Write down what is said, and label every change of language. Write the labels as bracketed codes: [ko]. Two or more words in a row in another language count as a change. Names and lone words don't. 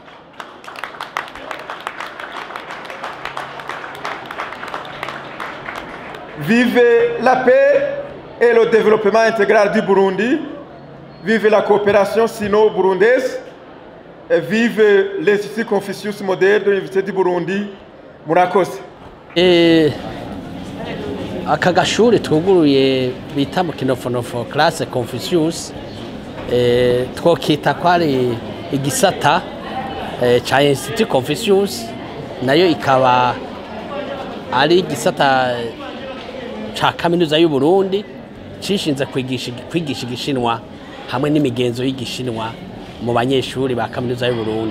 [fr] Vive la paix et le développement intégral du Burundi, vive la coopération sino-burundaise, et vive l'Institut Confucius Modèle de l'Université du Burundi. [rn] Murakoze. Aka gashuri twuguruye bita mu kinofonofo classe Confucius twokita ko ari igisata ca Institut Confucius, nayo ikaba ari igisata ca kaminuza y'u Burundi cishinze kwigisha igishinwa hamwe n'imigenzo y'igishinwa mu banyeshuri ba kaminuza y'u Burundi.